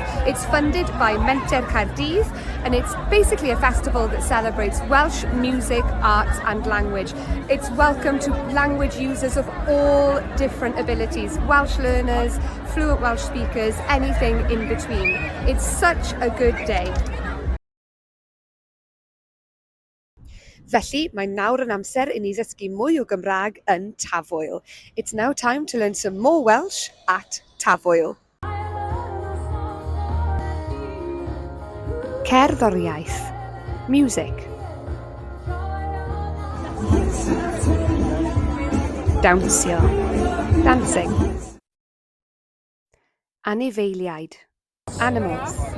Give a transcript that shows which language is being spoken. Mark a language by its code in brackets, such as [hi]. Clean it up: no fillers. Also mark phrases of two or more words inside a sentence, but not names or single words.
[en] It's funded by Menter Caerdydd and it's basically a festival that celebrates Welsh music, arts and language. It's welcome to language users of all different abilities, Welsh learners, fluent Welsh speakers, anything in between. It's such a good day. [cy] Felly, mae nawr yn amser I ni ddysgu mwy o Gymraeg yn TAFWYL. [en] It's now time to learn some more Welsh at TAFWYL. [cy] Cerddoriaeth, music. Dawnsio, dancing. Anifeiliaid, animals.